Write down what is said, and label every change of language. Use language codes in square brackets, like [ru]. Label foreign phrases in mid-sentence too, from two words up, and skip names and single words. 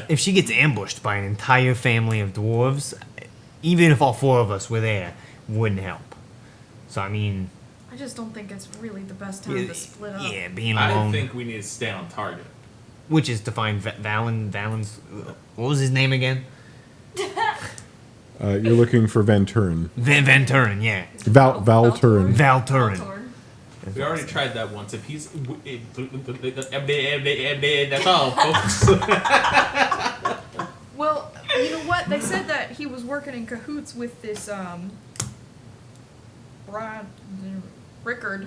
[en] if she gets ambushed by an entire family of dwarves, even if all four of us were there, wouldn't help. So I mean, I just don't think it's really the best time to split up. yeah, being I alone. think we need to stay on target. Which is to find Valen's. What was his name again? You're looking for Van Turin. Van Turin, yeah. Val Turin. Val Turin. Valtorn. We already tried that once. If he's... That's all, folks. Well, you know what? They said that he was working in cahoots with this, Rickard.